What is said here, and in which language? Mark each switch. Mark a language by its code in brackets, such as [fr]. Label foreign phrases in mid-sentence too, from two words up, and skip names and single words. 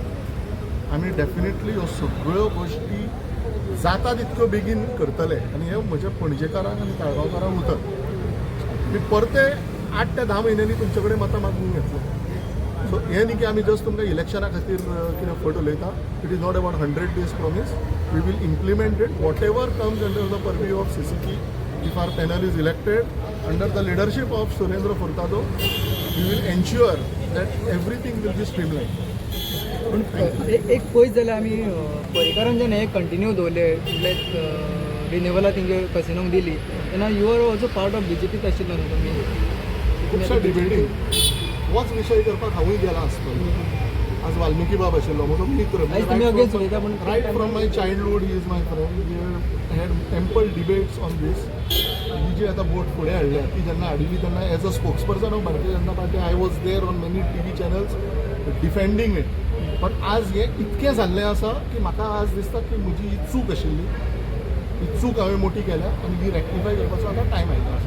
[kok] आमी डेफिनेटली ह्यो सगळ्यो गोश्टी जाता तितक्यो बेगीन करतले आनी हे म्हज्या पणजेकारांक आनी ताळगांवकारांक उतर. मी परते 8 ते 10 म्हयन्यांनी तुमचे कडेन मतां मागूंक घेतले. सो हें न्ही की आमी जस्ट तुमकां इलेक्शना खातीर कितें फट उलयता. [en] It is not about 100 days promise. We will implement it whatever comes under the purview of CCTV. If our panel is elected under the leadership of Surendra Furtado, we will ensure that everything will be streamlined. [kok] पण एक पयस जाल्यार आमी पर्रीकारान जेन्ना हे कंटिन्यू दवरले लायक रिन्युवला तेंगे कसिनोक दिली तेन्ना [en] you are also part of BJP [kok] आशिल्लो न्हू तुमी. खुबशा डिबेटींग होच विशय करपाक हांवूय गेला आसतलो. आज वाल्मिकी बाब आशिल्लो म्हजो मित्र. [en] right from my childhood he is my friend. we had ample debates on this. [kok] ही जी आतां बोट फुडें हाडल्या ती जेन्ना हाडिल्ली तेन्ना [en] as a spokesperson of भारतीय जनता पार्टी I was there on many TV channels defending it. [kok] पण आज हें इतकें जाल्लें आसा की म्हाका आज दिसता की म्हजी ही चूक आशिल्ली. ही चूक हांवें मोठी केल्या आनी ही रेक्टिफाय करपाचो आतां टायम आयिल्लो आसा.